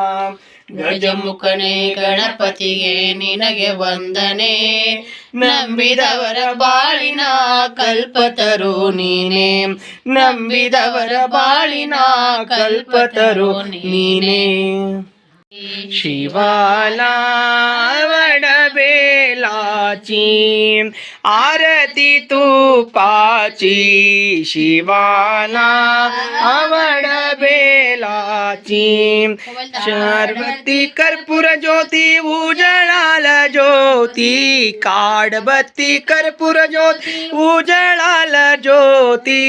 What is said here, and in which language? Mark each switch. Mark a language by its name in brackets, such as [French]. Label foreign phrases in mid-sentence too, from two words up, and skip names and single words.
[Kannada] ಗಜಮುಖನೇ ಗಣಪತಿಗೆ ನಿನಗೆ ವಂದನೆ, ನಂಬಿದವರ ಬಾಳಿನ ಕಲ್ಪತರು ನೀನೇ. ನಂಬಿದವರ ಬಾಳಿನ ಕಲ್ಪತರು ನೀನೇ. [Marathi] ಶಿವಾಲ वडबेलाची आरती तुपाची, शिवाला वडबेलाची. शार्वती कर्पूर ज्योती उजळाल ज्योती, काडबत्ती कर्पूर ज्योती उजळाल ज्योती.